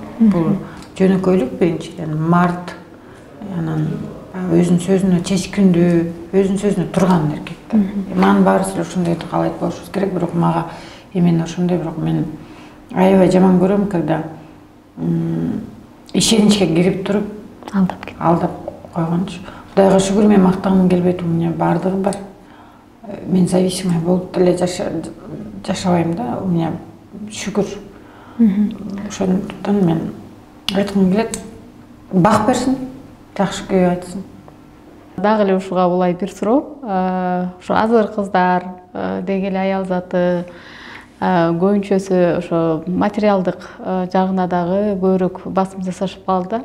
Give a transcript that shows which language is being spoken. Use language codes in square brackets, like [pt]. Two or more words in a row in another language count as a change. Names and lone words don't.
[ky] Бул жөнөкөйлүк биринчиден, март, анан өзүнүн сөзүнө чечкиндүү, өзүнүн сөзүнө турган эркек. Манын баарыбыз эле ошондой каалайт болушубуз керек, бирок мага эмне ошондой, бирок мен аябай жаман көрөм, когда ишеничке кирип туруп алдап койгончу. Кудайга шүгүр, мен мактагым келбейт, [ru] у меня [ky] баардыгы бар. Мен зависимый болуп деле жашабайм да, [ru] у меня [ky] шүгүр. Ошондуктан мен айткым келет, бак берсин, жакшы күй айтсын. Дагы эле ушуга улай бир суроо. Ошо азыр кыздар деги эле аял заты көбүнчөсү ошо материалдык жагына дагы көбүрөөк басым жасашып калды.